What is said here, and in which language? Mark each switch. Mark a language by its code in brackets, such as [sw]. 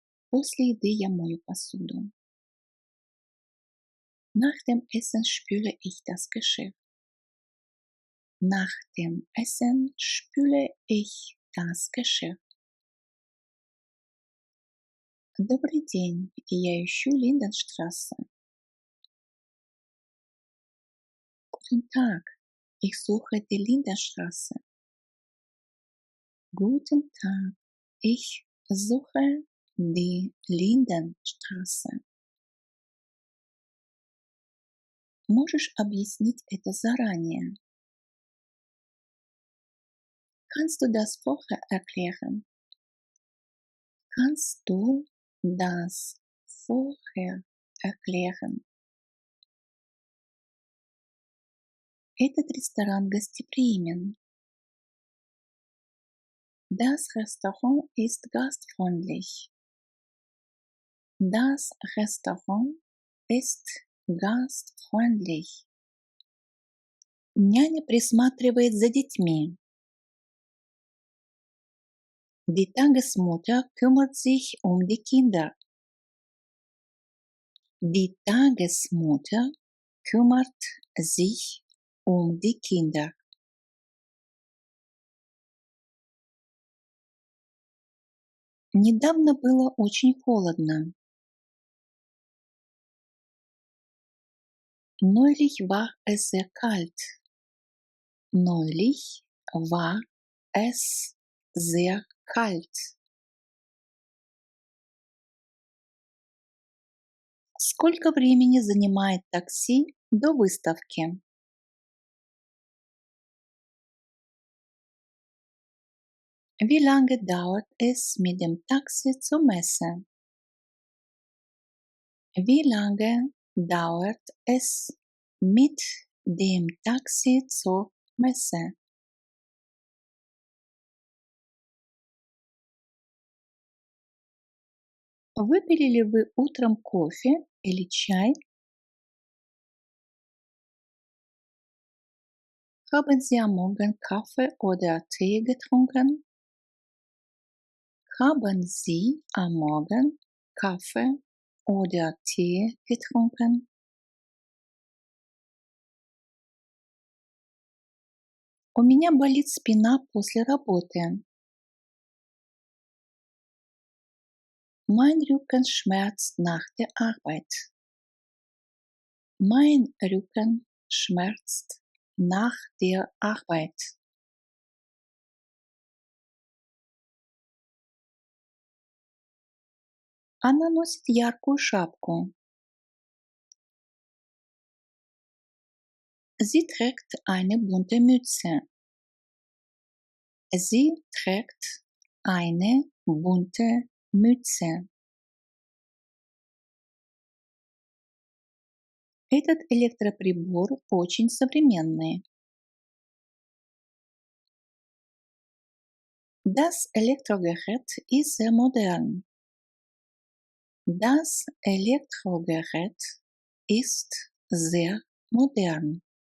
[ru] После еды я мою посуду. [de] Nach dem Essen spüle ich das Geschirr. Nach dem Essen spüle ich das Geschirr. [ru] Добрый день, я ищу Линденштрассе. [de] Guten Tag, ich suche die Lindenstraße. Guten Tag, ich suche die Lindenstraße. [ru] Можешь объяснить это заранее? [de] Kannst du das vorher erklären? Kannst du das vorher erklären? [ru] Этот ресторан гостеприимен. [de] Das Restaurant ist gastfreundlich. Das Restaurant ist gastfreundlich. [ru] Няня присматривает за детьми. [de] Die Tagesmutter kümmert sich um die Kinder. Die Tagesmutter kümmert sich um die Kinder. [ru] Недавно было очень холодно. [de] Neulich war es sehr kalt. Neulich war es sehr kalt. [ru] Сколько времени занимает такси до выставки? [de] Wie lange dauert es mit dem Taxi zur Messe? Wie lange dauert es mit dem Taxi zur Messe? [ru] Выпили ли вы утром кофе или чай? [de] Haben Sie am Morgen Kaffee oder Tee getrunken? Haben Sie am Morgen Kaffee oder Tee getrunken? [ru] У меня болит спина после работы. [de] Mein Rücken schmerzt nach der Arbeit. Mein Rücken schmerzt nach der Arbeit. [ru] Она носит яркую шапку. [de] Sie trägt eine bunte Mütze. Sie trägt eine bunte Mütze. [ru] Этот электроприбор очень современный. [de] Das Elektrogerät ist sehr modern. Das Elektrogerät ist sehr modern.